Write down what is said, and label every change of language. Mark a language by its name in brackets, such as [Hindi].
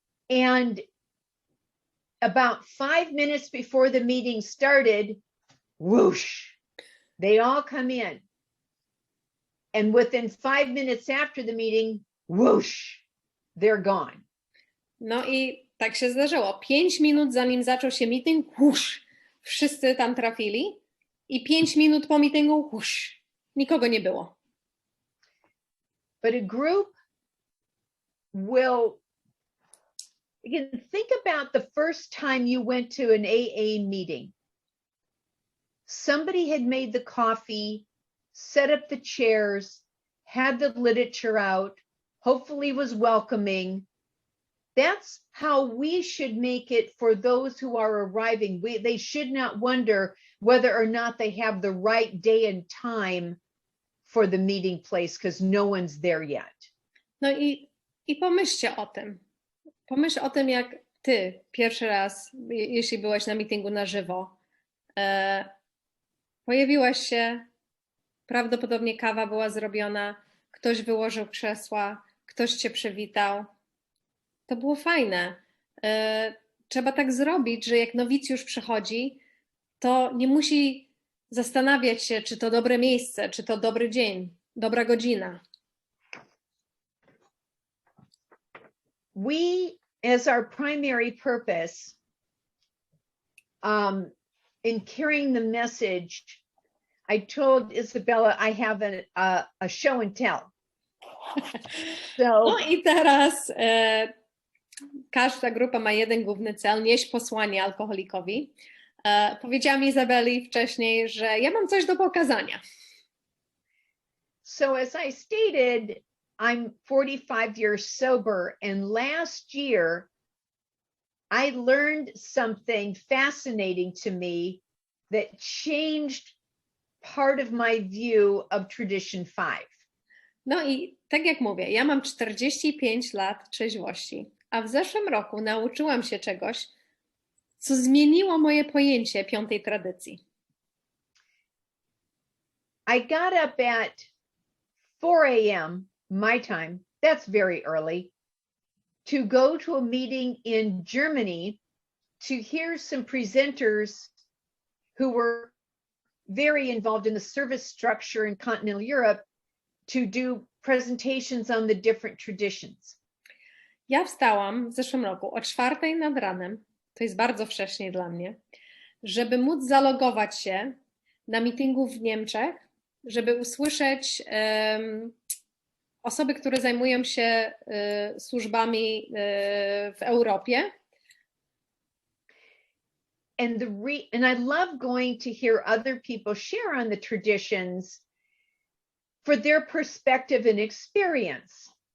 [English] And about 5 minutes before the meeting started, whoosh, they all come in. And within 5 minutes after the meeting, whoosh, they're gone. [Polish] No i tak się zdarzyło. 5 minut zanim zaczął się meeting, whoosh, wszyscy tam trafili i 5 minut po meetingu, whoosh, nikogo nie było. [English] But a group will, again, think about the first time you went to an AA meeting. Somebody had made the coffee, set up the chairs, had the literature out, hopefully was welcoming. That's how we should make it for those who are arriving. They should not wonder whether or not they have the right day and time for the meeting place, because no one's there yet. [Polish] No i pomyślcie o tym. Pomyśl o tym, jak ty pierwszy raz, jeśli byłaś na meetingu na żywo, pojawiłaś się, prawdopodobnie kawa była zrobiona, ktoś wyłożył krzesła, ktoś cię przywitał. To było fajne. Trzeba tak zrobić, że jak nowicjusz przychodzi, to nie musi zastanawiać się, czy to dobre miejsce, czy to dobry dzień, dobra godzina. [English] We, as our primary purpose, in carrying the message, I told Isabella I have a show and tell. [Polish] No i teraz każda grupa ma jeden główny cel, nieść posłanie alkoholikowi. Powiedziałam Izabeli wcześniej, że ja mam coś do pokazania. [English] So as I stated, I'm 45 years sober, and last year I learned something fascinating to me that changed part of my view of Tradition 5. [Polish] No i tak jak mówię, ja mam 45 lat trzeźwości, a w zeszłym roku nauczyłam się czegoś, co zmieniło moje pojęcie piątej tradycji. [English] I got up at 4 a.m. my time, that's very early, to go to a meeting in Germany to hear some presenters who were very involved in the service structure in continental Europe to do presentations on the different traditions. [Polish] Ja wstałam w zeszłym roku o 4 nad ranem, to jest bardzo wcześnie dla mnie, żeby móc zalogować się na meetingu w Niemczech, żeby usłyszeć osoby, które zajmują się służbami w Europie. [English] And I love going to hear other people share on the traditions for their perspective and experience.